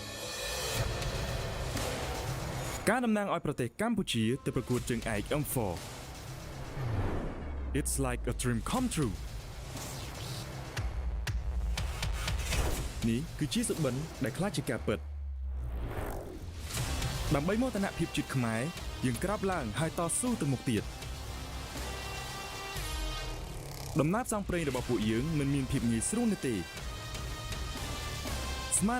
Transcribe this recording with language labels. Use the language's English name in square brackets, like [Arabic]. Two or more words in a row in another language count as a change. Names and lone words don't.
[Khmer] ការតំណាងឲ្យប្រទេសកម្ពុជាទៅប្រកួតជើងឯក M4 [English] It's like a dream come true [Khmer] នេះគឺជាសុបិនដែលខ្លាចជាការពិតដើម្បីមោទនភាពជាតិខ្មែរយើងក្រាបឡើងហើយតស៊ូទៅមុខទៀត ដំណើរផ្សងព្រេងរបស់ពួកយើងមិនមានភាពងាយស្រួលនោះទេស្មារ